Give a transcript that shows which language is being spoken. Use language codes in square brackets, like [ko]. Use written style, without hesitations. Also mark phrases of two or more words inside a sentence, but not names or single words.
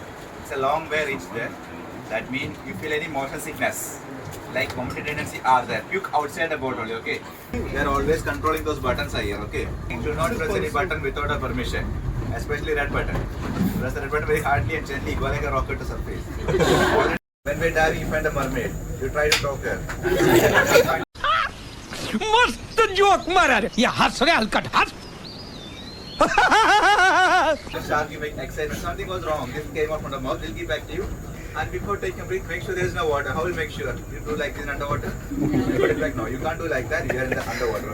[en] It's a long way reach there. That means you feel any motion sickness, like vomiting tendency are there. Puke outside the boat only, okay? We are always controlling those buttons are here, okay? You do not press any button without a permission, especially red button. Press the red button very hardly and gently, go like a rocket to surface. When we're diving, you find a mermaid. You try to talk her. [mr] मस्त जोक मारा रे या हंस रे हलकट हंस [en] The shark, you make excitement. Something was wrong. This came out from the mouth. They'll give back to you. And before taking a breath, make sure there is no water. How will you make sure? You do like this in underwater? You put it back. No, you can't do like that. You are in the underwater.